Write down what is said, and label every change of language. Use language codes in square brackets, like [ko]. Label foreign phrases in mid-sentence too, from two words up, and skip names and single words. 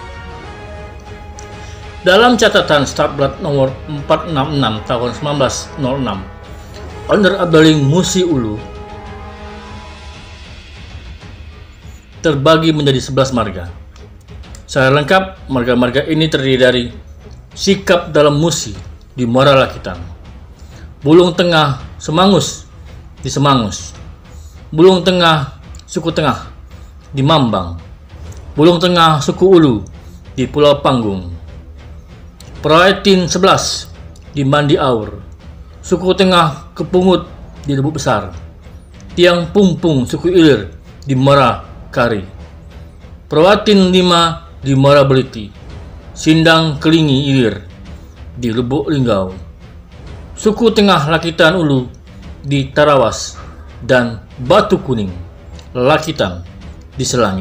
[id] Dalam catatan Stadblad nomor 466 tahun 1906, Onder Abdeling Musi Ulu terbagi menjadi 11 marga. Secara lengkap, marga-marga ini terdiri dari Sikap Dalam Musi di Muara Lakitan, Bulung Tengah Semangus di Semangus, Bulung Tengah suku Tengah di Mambang, Bulung Tengah suku Ulu di Pulau Panggung, Peraitin 11 di Mandi Aur, suku Tengah Kepungut di Lebuk Besar, Tiang Pumpung suku Ilir di Muara Kari, Perwatin 5 di Muara Beliti, Sindang Kelingi Ilir di Lubuk Linggau, suku Tengah Lakitan Ulu di Tarawas, dan Batu Kuning Lakitan di Selangit.